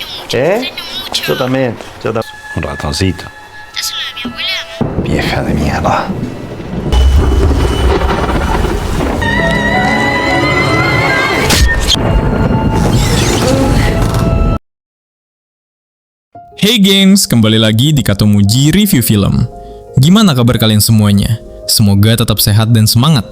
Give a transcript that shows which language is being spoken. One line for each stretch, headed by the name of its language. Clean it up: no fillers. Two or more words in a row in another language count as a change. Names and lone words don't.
Spanish: ¿Eh? Yo también, yo también. Un ratoncito. Vieja de mierda.
Indonesian: Hey gengs, kembali lagi di Katomuji Review Film. Gimana kabar kalian semuanya? Semoga tetap sehat dan semangat.